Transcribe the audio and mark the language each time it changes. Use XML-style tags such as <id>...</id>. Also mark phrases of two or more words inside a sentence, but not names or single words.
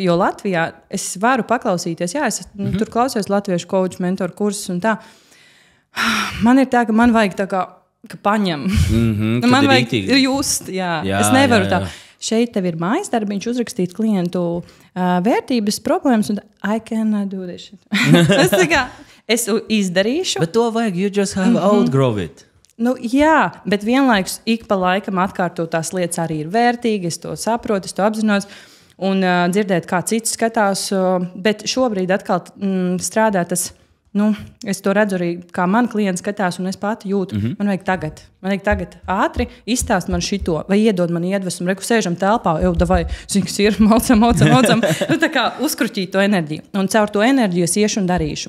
<lv>Jo Latvijā es varu paklausīties, es tur klausījos latviešu coach, mentoru kursus un tā. Man ir tā, ka man vajag tā kā paņem. Man vajag just, es nevaru tā. Šeit tev ir mājas darbiņš uzrakstīt klientu vērtības problēmas un</lv> <en>I cannot do this shit.</en> <lv>Es izdarīšu. Bet to vajag,</lv> <en>you just have outgrow it.</en> <lv>Jā, bet vienlaikus ik pa laikam atkārtot tās lietas arī ir vērtīgi, es to saprotu, es to apzinos un dzirdēt, kā cits skatās, bet šobrīd atkal strādā tas, es to redzu arī, kā man klients skatās un es pati jūtu, man vajag tagad ātri izstāst man šito, vai iedod man iedvesmu, reku sēžam telpā, vai ziņas ir, maucam, tā kā uzkruķīt to enerģiju, un caur to enerģiju es iešu un darīšu.</lv>